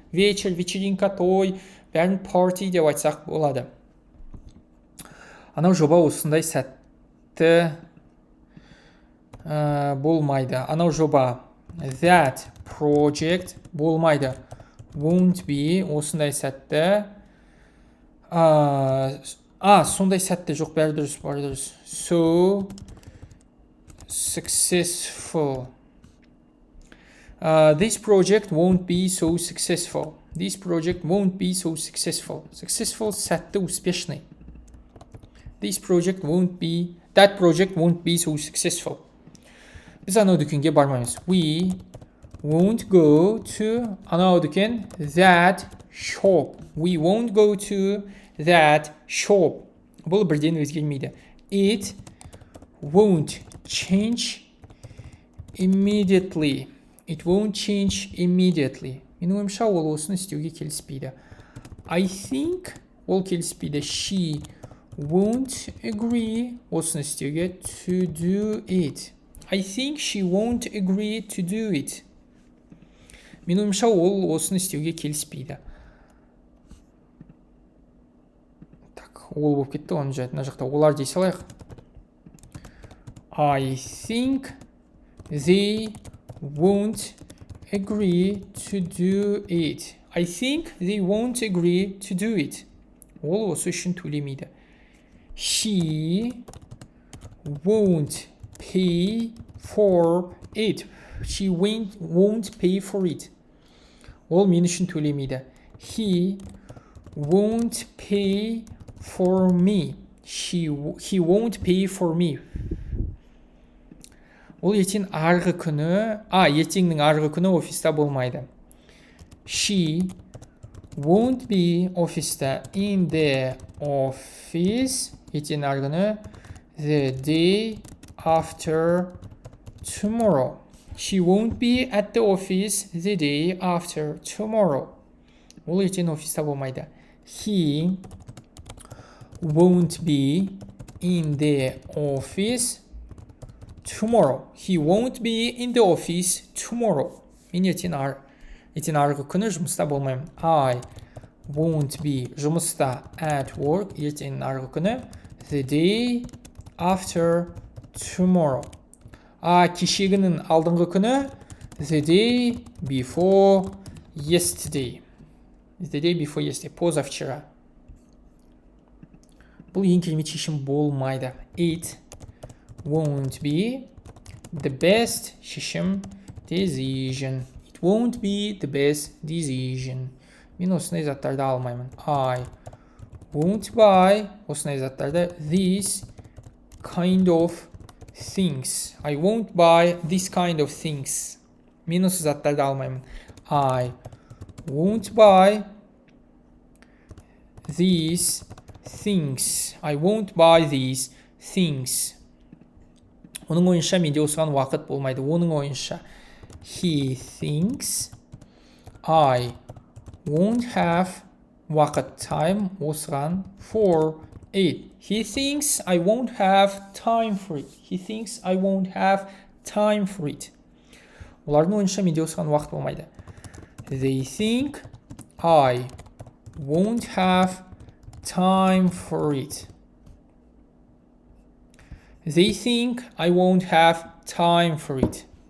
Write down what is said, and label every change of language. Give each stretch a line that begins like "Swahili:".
Kazakh: Вечер, вечеринка, той, бәрін party деп айтсақ болады. Анау жоба осындай сәтті болмайды. Анау жоба
English: that project
Kazakh: болмайды.
English: Won't be
Kazakh: осындай сәтті. Сондай сәтті жоқ, бәрі дұрыс, бәрі дұрыс.
English: So successful. This project won't be so successful. This project won't be so successful.
Kazakh: Successful сәтті, успешный.
English: That project won't be so successful.
Kazakh: Біз анау дүкенге бармаймыз.
English: We won't go to
Kazakh: анау дүкен,
English: that shop. We won't go to that shop.
Kazakh: Бұл бірден өзгермейді.
English: It won't change immediately. It won't change immediately.
Kazakh: Менің ойымша ол осыны істеуге келіспейді.
English: I think
Kazakh: ол келіспейді.
English: She won't agree
Kazakh: осыны істеуге
English: to do it. I think she won't agree to do it.
Kazakh: Менің ойымша ол осыны істеуге келіспейді. Так, ол болып кетті, оны жайына жақта олар дей салайық.
English: I think they won't agree to do it. I think they won't agree to do it.
Kazakh: Ол осы үшін төлемейді.
English: She won't pay for it. She won't pay for it.
Kazakh: Ол мен үшін төлемейді.
English: He won't pay for me. He won't pay for me.
Kazakh: Ол ертең арғы күні, ертеңнің арғы күні офиста болмайды.
English: She won't be офиста. In the office.
Kazakh: Ертең арғы күні.
English: The day after tomorrow. She won't be at the office the day after tomorrow.
Kazakh: Ол ертең офиста болмайды.
English: He won't be in the office tomorrow. He won't be in the office tomorrow.
Kazakh: Мен ертең арғы күні жұмыста болмаймын.
English: I won't be жұмыста at work.
Kazakh: Ертең арғы күні.
English: The day after tomorrow.
Kazakh: Кешегінің алдыңғы күні.
English: The day before yesterday. The day before yesterday.
Russian: Позавчера.
Kazakh: Бұл ең керемет шешім болмайды.
English: It won't be the best шешім decision. It won't be the best decision.
Kazakh: Мен осындай заттарды алмаймын.
English: I won't buy
Kazakh: осындай заттарды
English: these kind of things. I won't buy this kind of things.
Kazakh: Мен осы заттарды алмаймын.
English: I won't buy these things. I won't buy these things.
Kazakh: Оның ойынша менде осыған уақыт болмайды. Оның ойынша
English: he thinks I won't have уақыт time осыған for it. He thinks I won't have time for it. He thinks I won't have time for it.
Kazakh: Олардың ойынша менде осыған уақыт болмайды.
English: They think I won't have time for it. They think I won't have time for it.